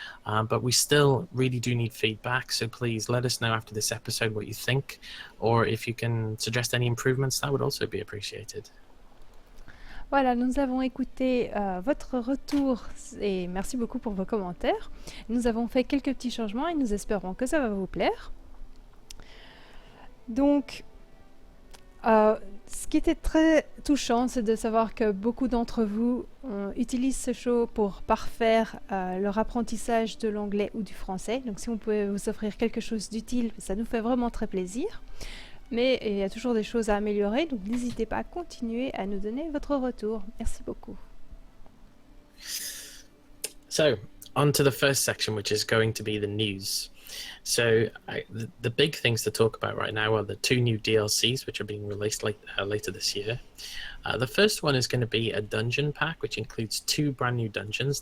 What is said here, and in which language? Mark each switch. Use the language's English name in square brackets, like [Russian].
[English] But we still really do need feedback, so please let us know after this episode what you think, or if you can suggest any improvements, that would also be appreciated. [French] Voilà, nous avons écouté votre retour et merci beaucoup pour vos commentaires. Nous avons fait quelques petits changements et nous espérons que ça va vous plaire. Donc, ce qui était très touchant, c'est de savoir que beaucoup d'entre vous utilisent ce show pour parfaire leur apprentissage de l'anglais ou du français. Donc, si on pouvait vous offrir quelque chose d'utile, ça nous fait vraiment très plaisir. Mais il y a toujours des choses à améliorer, donc n'hésitez pas à continuer à nous donner votre retour. Merci beaucoup. [English] So, on to the first section, which is going to be the news. So, the big things to talk about right now are the two new DLCs, which are being released later this year. The first one is going to be a dungeon pack, which includes two brand new dungeons.